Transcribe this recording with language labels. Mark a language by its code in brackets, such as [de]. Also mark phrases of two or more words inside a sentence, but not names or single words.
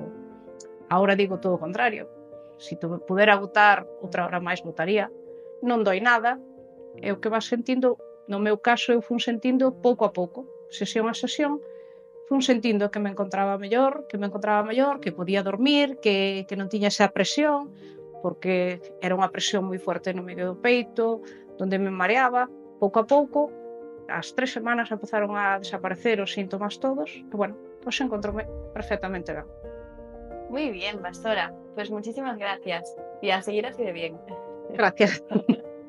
[gl] Agora digo todo o contrario, se pudera botar outra hora máis, botaría, non doi nada, e o que vas sentindo, no meu caso, eu fun sentindo pouco a pouco, sesión a sesión, fun sentindo que me encontraba mellor, que podía dormir, que non tiña esa presión, porque era unha presión moi forte no medio do peito, donde me mareaba. Pouco a pouco, ás 3 semanas empezaron a desaparecer os síntomas todos, e bueno, pois encontrome perfectamente ben. [es] Muy bien, Pastora, pues muchísimas gracias y a seguir así de bien. Gracias.